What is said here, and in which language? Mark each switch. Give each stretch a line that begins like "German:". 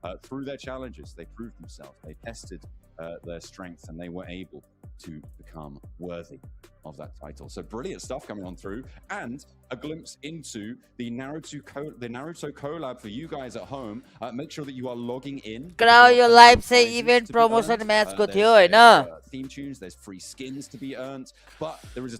English: Through their challenges, they proved themselves. They tested their strengths and they were able to become worthy of that title. So brilliant stuff coming on through, and a glimpse into the Naruto collab for you guys at home. Make sure that you are logging in.
Nepali: यो live चाहिँ event promotion म्याचको थियो हैन
English: theme tunes, there's free skins to be earned, but there is a